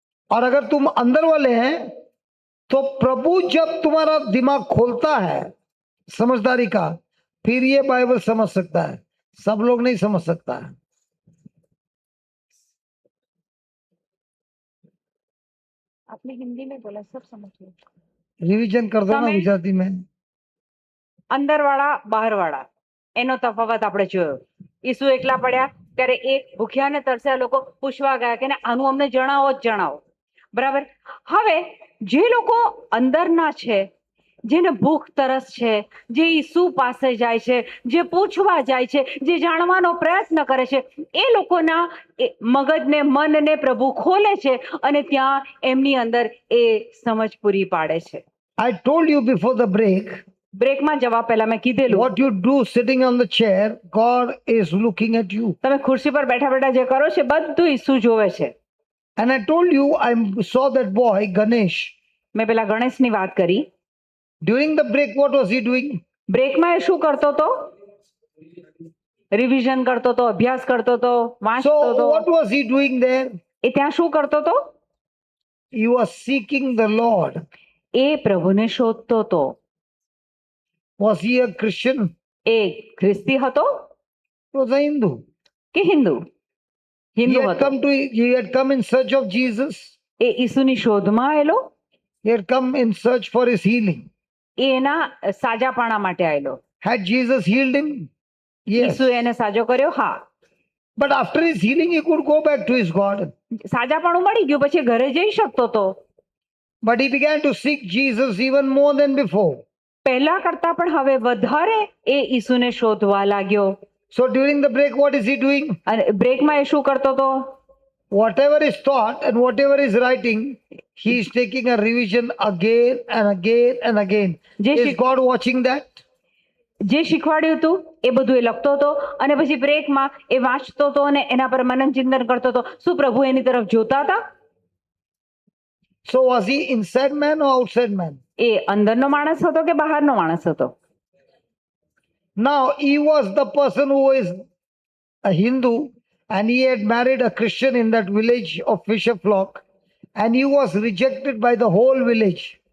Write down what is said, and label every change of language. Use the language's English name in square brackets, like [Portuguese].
[Hindi] और अगर तुम अंदर वाले हैं तो प्रभु जब तुम्हारा दिमाग खोलता है समझदारी का, फिर ये बाइबल समझ सकता है, सब लोग नहीं समझ सकता है। आपने हिंदी में बोला, सब समझ लो. रिवीजन कर दो ना [Gujarati] તમે- [Hindi] गुजराती में। [Gujarati] અંદર વાળા બહાર વાળા એનો તફાવત આપણે જોયો. ઈસુ એકલા પડ્યા ત્યારે એક ભૂખ્યા ને તરસ્યા લોકો પૂછવા ગયા કે આનું અમને જણાવો જ જણાવો. બરાબર. હવે જે લોકો અંદરના છે, જેને ભૂખ તરસ છે, જે ઈસુ પાસે જાય છે, જે પૂછવા જાય છે, જે જાણવાનો પ્રયત્ન કરે છે, એ લોકોના મગજને, મનને પ્રભુ ખોલે છે અને ત્યાં એમની અંદર એ સમજ પૂરી પાડે છે. [English] I told you before the break, [Gujarati] બ્રેકમાં જવા પહેલા મેં કીધેલું, [English] what you do sitting on the chair, God is looking at you. [Gujarati] તમે ખુરશી પર બેઠા બેઠા જે કરો છો બધું ઈસુ જોવે છે. [English] And I told you, I saw that boy, Ganesh. [Gujarati] મેં પેલા ગણેશની વાત કરી. [English] During the break, what was he doing? [Gujarati] બ્રેકમાં એ શું કરતો હતો? રિવિઝન કરતો હતો, અભ્યાસ કરતો હતો, વાંચતો [English] So, [Gujarati] હતો. [English] what was he doing there? [Gujarati] એ ત્યાં શું કરતો હતો? [English] He was seeking the Lord. [Gujarati] એ પ્રભુને શોધતો હતો. [English] Was he a Christian? [Gujarati] એ ખ્રિસ્તી હતો [English] He was a Hindu. [Gujarati] કે હિન્દુ? [English] He [Gujarati] હિન્દુ [English] had [Gujarati] હતો. [English] come in search of Jesus. [Gujarati] એ ઈસુની શોધમાં આવેલો, [English] He had come in search for his healing. [Gujarati] એ એના સાજાપણા માટે આવેલો. [English] Had Jesus healed him? Yes. [Gujarati] ઈસુ એને સાજો કર્યો, હા. [English] But after his healing, he could go back to his God. [Gujarati] સાજાપણું મળી ગયું પછી ઘરે જઈ શકતો હતો. [English] But he began to seek Jesus even more than before. [Gujarati] પહેલા કરતા પણ હવે વધારે એ ઈસુને શોધવા लाग्यो. [English] So during the break, what is he doing? [Gujarati] અને બ્રેકમાં એ શું કરતો હતો? [English] Whatever is taught and whatever is writing, he is taking a revision again and again and again. [Gujarati] જે [English] Is [Gujarati] Sikh- [English] God watching that? [Gujarati] જે શીખવાડ્યું હતું એ બધું એ લખતો હતો અને પછી બ્રેકમાં એ વાંચતો હતો અને એના પર મનન ચિંતન કરતો હતો. શું પ્રભુ એની તરફ જોતા હતા? [English] So was he inside man or outside man? [Gujarati] એ અંદરનો માણસ હતો કે બહારનો માણસ હતો? [English] Now he was the person who is a Hindu and he had married a Christian in that village of Fisher Flock and he was rejected by the whole village.